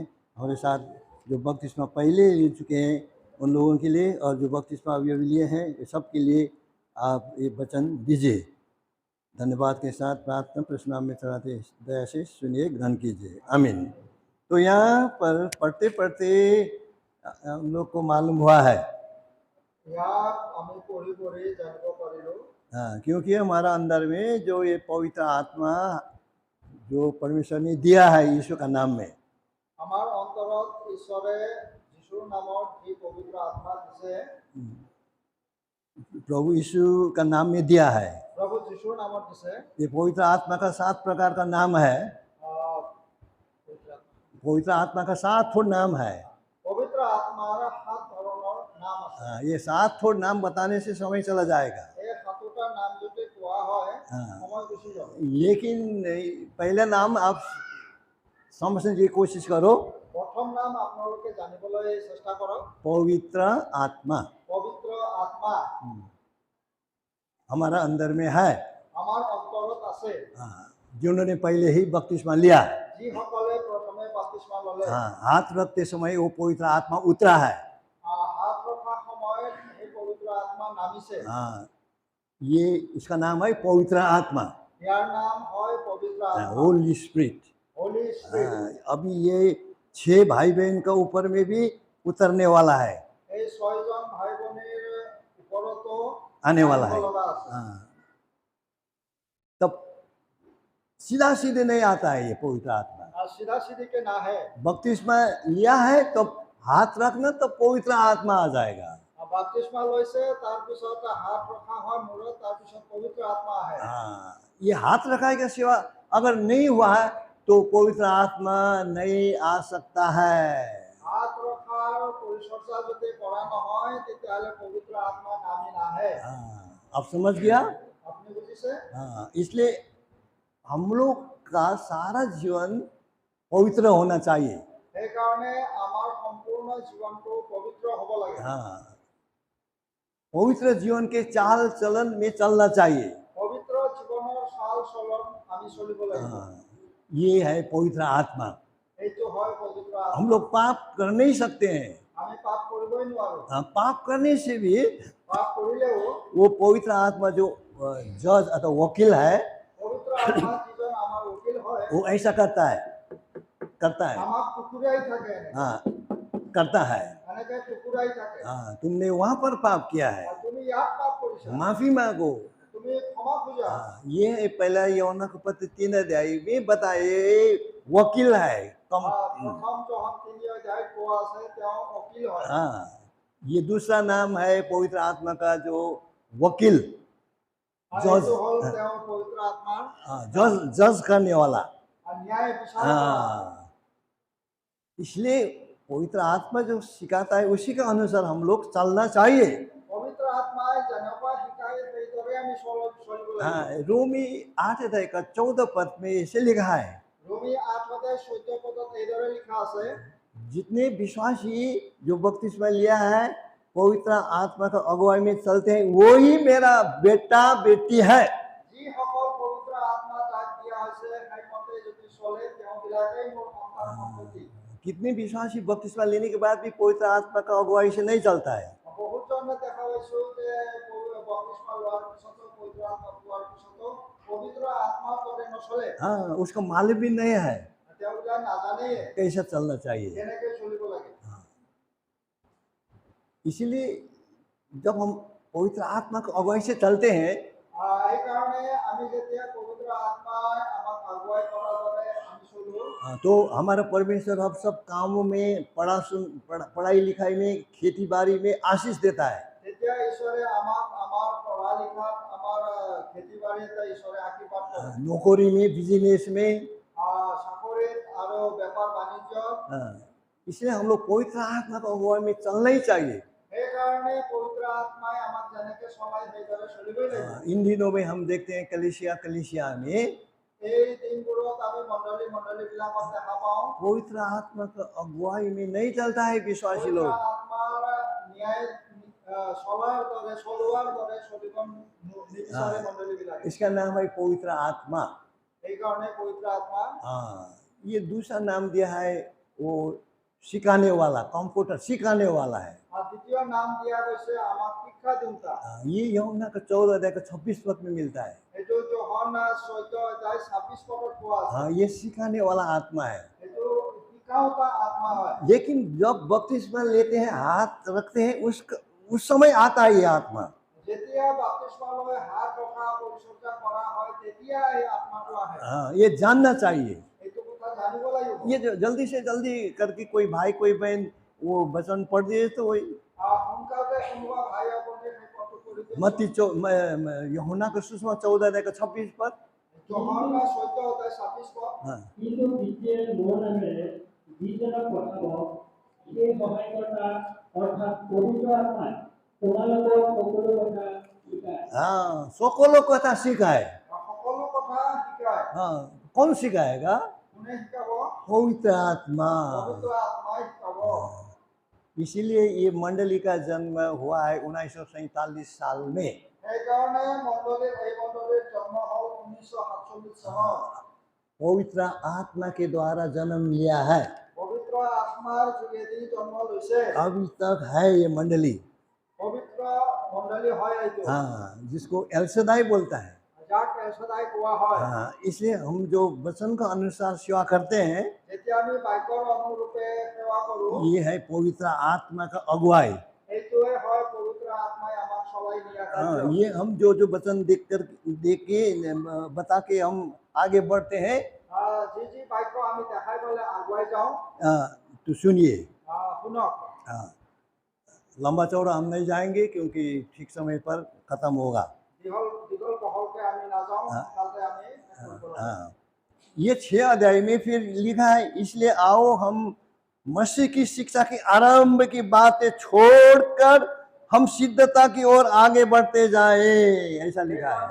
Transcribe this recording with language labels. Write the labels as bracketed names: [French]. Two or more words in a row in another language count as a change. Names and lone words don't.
[Hindi] हमारे साथ जो बपतिस्मा पहले ले चुके हैं उन लोगों के लिए और जो बपतिस्मा अभी लिए हैं सब के लिए आप ये वचन दीजिए। धन्यवाद के साथ प्रार्थना प्रश्न में चढ़ाते दया से सुनिए, ग्रहण कीजिए, आमीन। तो यहाँ पर पढ़ते पढ़ते हम लोग को मालूम हुआ है [Assamese] ইয়াক আমি পঢ়ি পঢ়ি জানিব পাৰিলো [Hindi] हाँ, क्योंकि हमारा अंदर में जो ये पवित्र आत्मा जो परमेश्वर ने दिया है यीशु का नाम में, [Assamese] আমাৰ অন্তৰত ঈশ্বৰে যীশুৰ নামত যি পবিত্ৰ আত্মা দিছে [Hindi] प्रभु यीशु का नाम में दिया है। [Assamese] প্ৰভু যীশুৰ নামত দিছে [Hindi] ये पवित्र आत्मा का 7 प्रकार का नाम है। আহ, पवित्र आत्मा का 7 ठो नाम है। [Assamese] পবিত্ৰ আত্মাৰ 7 ধৰণৰ নাম আছে [Hindi] हाँ, ये 7 ठो नाम बताने से समय चला जाएगा, [Assamese] এই 7টা নাম যদি কোৱা হয় [Hindi] हाँ। [Assamese] সময় গুচি যাব [Hindi] लेकिन पहला नाम आप समझने की कोशिश करो, [Assamese] প্ৰথম নাম আপোনালোকে জানিবলৈ চেষ্টা কৰক [Hindi] पवित्र आत्मा [Assamese] পবিত্ৰ আত্মা [Hindi] हमारा अंदर में है। [Assamese] আমাৰ অন্তৰত আছে [Hindi] हाँ, जिन्होंने पहले ही बपतिस्मा लिया, [Assamese] যিসকলে প্ৰথমে বাপ্তিস্মা ল'লে [Hindi] हाँ, हाथ रखते समय वो पवित्र आत्मा उतरा है। [Assamese] হাত ৰখা সময়ত এই পবিত্ৰ আত্মা নামিছে [Hindi] हाँ, ये इसका नाम है पवित्र आत्मा, [Assamese] ইয়াৰ নাম হয় পবিত্ৰ আত্মা [English] Holy Spirit. Holy Spirit [Hindi] हाँ, अभी ये 6 भाई बहन का ऊपर में भी उतरने वाला है, [Assamese] এই 6জন ভাই ভনীৰ ওপৰতো [Hindi] आने वाला है। [Assamese] আহিব লগা আছে। [Hindi] हाँ, तब सीधा सीधे नहीं आता है ये पवित्र आत्मा। [Assamese] আর সিধা সিধিকে নাহে [Hindi] बपतिस्मा लिया है तो हाथ रखना तो पवित्र आत्मा आ जाएगा। [Assamese] বাপ্তিস্মা লৈছে তাৰপিছত হাত ৰখা হয় মূৰত তাৰপিছত পবিত্ৰ আত্মা আহে [Hindi] हाँ, ये हाथ रखाई का सेवा अगर नहीं हुआ है तो पवित्र आत्मा नहीं आ सकता है। [Assamese] হাত ৰখাৰ পৰিচৰ্যা যদি কৰা নহয় তেতিয়াহ'লে পবিত্ৰ আত্মা নামি নাহে [Hindi] हाँ, अब समझ गया। [Assamese] আপুনি বুজিছে [Hindi] हाँ, इसलिए हम लोग का सारा जीवन पवित्र होना चाहिए। [Assamese] সেইকাৰণে আমাৰ সম্পূৰ্ণ জীৱনটো পবিত্ৰ হ'ব লাগে [Hindi] हाँ, पवित्र जीवन के चाल चलन में चलना चाहिए। [Assamese] পবিত্ৰ জীৱনৰ চাল চলন আমি চলিব লাগিব [Hindi] हाँ, ये है पवित्र आत्मा। [Assamese] এইটো হয় পবিত্ৰ আত্মা [Hindi] हम लोग पाप कर नहीं सकते हैं। [Assamese] আমি পাপ কৰিবই নোৱাৰো [Hindi] हाँ, पाप करने से भी [Assamese] পাপ কৰিলেও [Hindi] वो पवित्र आत्मा जो जज अथवा वकील है [Assamese] পবিত্ৰ আত্মা যিজন আমাৰ উকিল হয় [Hindi] वो ऐसा करता है। [Assamese] আমাক টুকুৰাই থাকে [Hindi] हाँ, करता है। [Assamese] এনেকে টুকুৰাই থাকে [Hindi] हाँ, तुमने वहां पर पाप किया है, [Assamese] আৰু তুমি ইয়াত পাপ কৰিছা [Hindi] माफी मांगो। [Assamese] তুমি ক্ষমা খোজা [Hindi] हाँ, ये है पहला यौना का पत्र 3 अध्याय में बताए वकील है कम। [Assamese] প্ৰথম জহন 3 অধ্যায় কোৱা আছে তেওঁ উকিল হয় [Hindi] हाँ, ये दूसरा नाम है पवित्र आत्मा का जो वकील, [Assamese] আৰু জজ। এইটো হ'ল তেওঁ পবিত্ৰ আত্মাৰ [Hindi] हाँ, जज करने वाला। [Assamese] আৰু ন্যায় বিচাৰ কৰা [Hindi] हाँ, इसलिए पवित्र आत्मा जो सिखाता है उसी के अनुसार हम लोग चलना चाहिए। [Assamese] পবিত্ৰ আত্মাই যেনেকুৱা শিকায় সেইদৰে আমি চলিব লাগিব [Hindi] हाँ, रोमी 8 अध्याय का 14 पद में ऐसे लिखा है, [Assamese] ৰোমি 8 অধ্যায় 14 পদত এইদৰে লিখা আছে [Hindi] जितने विश्वासी जो बपतिस्मा लिया है पवित्र आत्मा का अगुवाई में चलते हैं वही मेरा बेटा बेटी है। [Assamese] যিসকল পবিত্ৰ আত্মা তাক দিয়া হৈছে সেইমতে যদি চলে তেওঁবিলাকেই মোৰ সন্তান সন্ততি [Hindi] कितने विश्वासी बपतिस्मा लेने के बाद भी पवित्र आत्मा का अगुवाई से नहीं चलता है। [Assamese] বহুতজনে দেখা পাইছো যে বাপ্তিস্মা লোৱাৰ পিছতো পবিত্ৰ আত্মা পোৱাৰ পিছতো পবিত্ৰ আত্মাৰ দৰে নচলে [Hindi] हाँ, उसका मालूम भी नहीं है [Assamese] তেওঁবিলাক নাজানেই [Hindi] कैसा चलना चाहिए। [Assamese] কেনেকৈ চলিব লাগে [Hindi] इसीलिए जब हम पवित्र आत्मा की अगुवाई से चलते हैं [Assamese] সেইকাৰণে আমি যেতিয়া পবিত্ৰ আত্মাই আমাক আগুৱাই কৰাৰ বাবে আমি চলো [Hindi] तो हमारा परमेश्वर अब सब कामों में पढ़ाई लिखाई में खेती बाड़ी में आशीष देता है। [Assamese] তেতিয়া ঈশ্বৰে আমাক আমাৰ পঢ়া লিখাত আমাৰ খেতি বাৰীত ঈশ্বৰে আশীৰ্বাদ কৰে [Hindi] नौकरी में बिजनेस में। [Assamese] চাকৰিত আৰু বেপাৰ বাণিজ্য [Hindi] इसलिए हम लोग पवित्र आत्मा का अगुवाई में चलना ही चाहिए। [Assamese] সেইকাৰণে পবিত্ৰ আত্মাই আমাক যেনেকৈ চলাই সেইদৰে চলিবই লাগিব [Hindi] इन दिनों में हम देखते हैं कलीसिया में [Assamese] এই দিনবোৰত আমি মণ্ডলীবিলাকত দেখা পাওঁ [Hindi] पवित्र आत्मा का अगुवाई में नहीं चलता है विश्वासी [Assamese] পবিত্ৰ [Hindi] लोग। [Assamese] আত্মাৰ ন্যায় চলোৱাৰ দৰে চলিব নিবিচাৰে মণ্ডলীবিলাকে [Hindi] इसका नाम है पवित्र आत्मा। [Assamese] সেইকাৰণে পবিত্ৰ আত্মা [Hindi] हाँ, ये दूसरा नाम दिया है वो सिखाने वाला, कंप्यूटर सिखाने वाला है। [Assamese] আৰু দ্বিতীয় নাম দিয়া গৈছে আমাক শিক্ষা দিওঁতা [Hindi] ये यूहन्ना का 14 अध्याय का 26 पद में मिलता है। [Assamese] এইটো যোহন 14 অধ্যায় 26 পদত পোৱা আছে [Hindi] हाँ, ये सिखाने वाला आत्मा है। [Assamese] এইটো শিকাওঁতা আত্মা হয় [Hindi] लेकिन जब बपतिस्मा लेते हैं हाथ रखते हैं उस समय आता है ये आत्मा। [Assamese] যেতিয়া বাপ্তিস্মা লৈ হাত ৰখা পৰিচৰ্যা কৰা হয় তেতিয়া এই আত্মাটো আহে। [Hindi] हाँ, ये जानना चाहिए। [Assamese] এইটো কথা জানিব লাগিব। [Hindi] ये जो जल्दी से जल्दी करके कोई भाई कोई बहन वो वचन पढ़ दिए तो वही [Assamese] সোনকালতে কোনোবা ভাই আপুনি সেই পদটো কৰি দিয়ে। [Hindi] मत्ती यूहन्ना का सुसमाचार 14:26 पर। [Assamese] জহন্না 14:26 [Hindi] हाँ, [Assamese] কিন্তু পিছে মোৰ নামেৰে যিজনক পঠাব সেই সহায়কৰ্তা অৰ্থাৎ পবিত্ৰ আত্মাই তোমালোকক সকলো কথা শিকায়। [Hindi] हाँ, [Assamese] সকলো কথা [Hindi] सिखाए। [Assamese] সকলো কথা শিকায়। [Hindi] हाँ, कौन सिखाएगा? [Assamese] কোনে শিকাব? [Hindi] पवित्र आत्मा। [Assamese] পবিত্ৰ আত্মাই শিকাব। [Hindi] इसीलिए ये मंडली का जन्म हुआ है 1947 साल में। [Assamese] সেইকাৰণে এই মণ্ডলীৰ জন্ম হ'ল 1947 চনত। [Hindi] पवित्र आत्मा के द्वारा जन्म लिया है। [Assamese] পবিত্ৰ আত্মাৰ যোগেদি জন্ম লৈছে। [Hindi] अभी तक है ये मंडली। [Assamese] পবিত্ৰ মণ্ডলী হয় এইটো। [Hindi] हाँ, जिसको एलशदाई बोलता है। [Assamese] যাক এলশাদাই কোৱা হয়। [Hindi] हाँ, इसलिए हम जो वचन का अनुसार सेवा करते हैं [Assamese] যেতিয়া আমি বাক্যৰ অনুৰূপে সেৱা কৰোঁ [Hindi] ये है पवित्र आत्मा का अगुवाई। [Assamese] এইটোৱে হয় পবিত্ৰ আত্মাই আমাক চলাই নিয়া [Hindi] हाँ, [Assamese] কাৰ্য। [Hindi] ये हम जो वचन देख के बता के हम आगे बढ़ते हैं। [Assamese] যি বাক্য আমি দেখাই পেলাই আগুৱাই যাওঁ [Hindi] तो सुनिए। [Assamese] শুনক। [Hindi] हाँ, लंबा चौड़ा हम नहीं जाएंगे क्योंकि ठीक समय पर खत्म होगा। [Assamese] দীঘল বহলকে আমি নাযাওঁ, [Hindi] हाँ। [Assamese] সোনকালতে আমি শেষ কৰিব লাগিব। [Hindi] हाँ, ये 6 अध्याय में फिर लिखा है, इसलिए आओ हम मसीह की शिक्षा की आरंभ की बातें छोड़कर हम सिद्धता की ओर आगे बढ़ते जाए, ऐसा लिखा है।